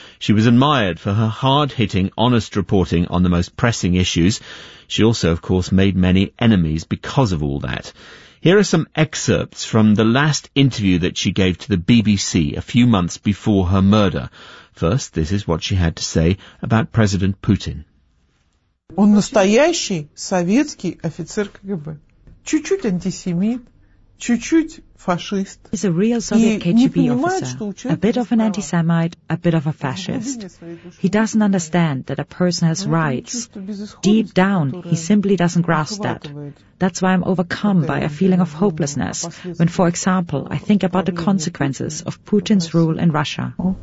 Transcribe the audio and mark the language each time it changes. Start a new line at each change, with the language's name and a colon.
English: She was admired for her hard-hitting, honest reporting on the most pressing issues. She also, of course, made many enemies because of all that. Here are some excerpts from the last interview that she gave to the BBC a few months before her murder. First, this is what she had to say about President Putin.
Russian: Он настоящий советский офицер КГБ. Чуть-чуть антисемит, чуть-чуть fascist.
English: He's a real Soviet KGB officer, a bit of an anti-Semite, a bit of a fascist. He doesn't understand that a person has rights. Deep down, he simply doesn't grasp that. That's why I'm overcome by a feeling of hopelessness when, for example, I think about the consequences of Putin's rule in Russia.